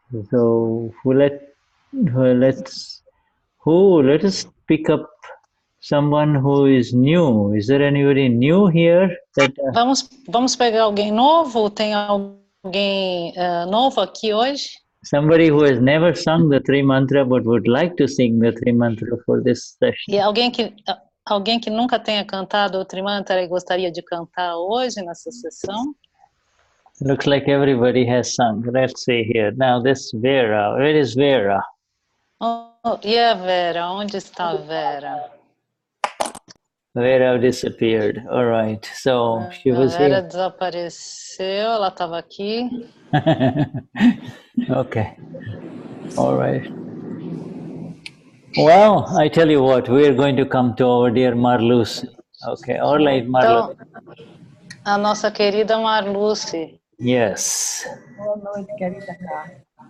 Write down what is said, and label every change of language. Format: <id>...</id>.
<en>So let us pick up someone who is new. Is there anybody new here?</en> <pt>Vamos pegar alguém novo? Tem alguém novo aqui hoje?</pt> <en>Somebody who has never sung the Tri Mantra but would like to sing the Tri Mantra for this session.</en> <pt>E alguém que nunca tenha cantado o Tri Mantra e gostaria de cantar hoje nessa sessão?</pt> <en>Looks like everybody has sung. Let's see here. Now this Vera. Where is Vera?</en> <pt>E a Vera? Onde está a Vera?</pt> <en>Vera disappeared. All right. So she was here. A Vera here.</en> <pt>desapareceu. Ela estava aqui.</pt> <en>Okay. All right. Well, I tell you what, we are going to come to our dear Marluce. Okay. All right, Marluce.</en> <pt>Então, a nossa querida Marluce.</pt> <en>Yes.</en> <pt>Boa noite, querida Carla.</pt>